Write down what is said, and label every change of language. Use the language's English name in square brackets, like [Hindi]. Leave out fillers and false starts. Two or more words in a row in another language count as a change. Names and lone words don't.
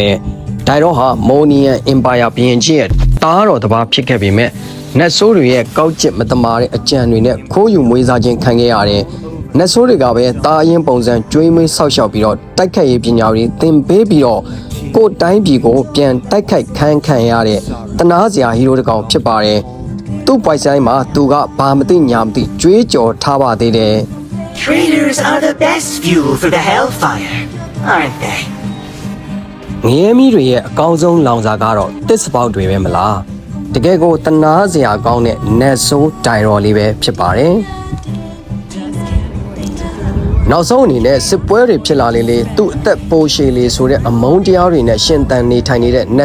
[Burmese] မယ်။ဒိုင်ရောဟာမိုနီယန်အင်ပါယာဘီရင်ကြီးရဲ့တားတော်တစ်ပါးဖြစ်ခဲ့ပေမဲ့နတ်ဆိုးတွေရဲ့ကောက်ကျစ်မတမာတဲ့အကြံတွေနဲ့ခိုးယူမွေးစားခြင်းခံခဲ့ရတယ်။နတ်ဆိုးတွေကပဲတာအရင်ပုံစံကျွေးမွေးဆောက်ရှောက်ပြီးတော့တိုက်ခိုက်ရေးပညာတွေသင်ပေးပြီးတော့ကိုယ်တိုင်းပြည်ကိုပြန်တိုက်ခိုက်ခံရတဲ့တနာစရာဟီရိုတစ်ကောင်ဖြစ်ပါတယ်။သူ့ပွိုင်ဆိုင်မှာသူကဘာမသိညာမသိကြွေးကြော်ထားပါသေးတယ်။ [English] Traitors are the best fuel for the hellfire, aren't they? [Burmese] ငရဲမီးတွေရဲ့အကောင်းဆုံးလောင်စာကတော့တစ်စပေါက်တွေပဲမလား။တကယ်ကိုတနာစရာကောင်းတဲ့နတ်ဆိုးဒိုင်ရော်လေးပဲဖြစ်ပါတယ်။နောက်ဆုံးအနေနဲ့စစ်ပွဲတွေဖြစ်လာလေသူ့အသက်ပိုရှည်လေဆိုတဲ့အမုန်းတရားတွေနဲ့ရှင်သန်နေထိုင်နေတဲ့နတ်